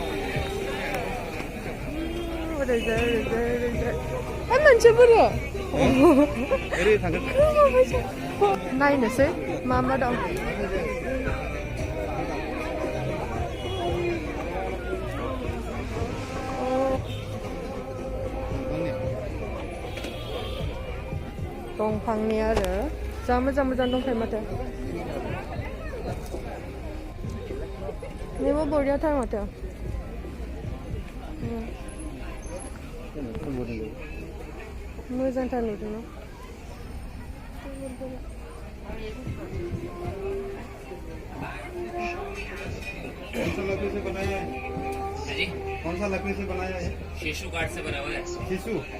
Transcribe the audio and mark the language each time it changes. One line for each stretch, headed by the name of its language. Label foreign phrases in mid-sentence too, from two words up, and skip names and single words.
Bodo: ओरैजाय मोनसे बुरो नायनोसै मा दं दंफांनि आरो जा मोजां दंखायो माथो नैबो बरियाथार माथो मोजांथार नुदों ना
Hindi: कौन सा लकड़ी से बनाया है? शीशु काठ से बना हुआ है। शीशु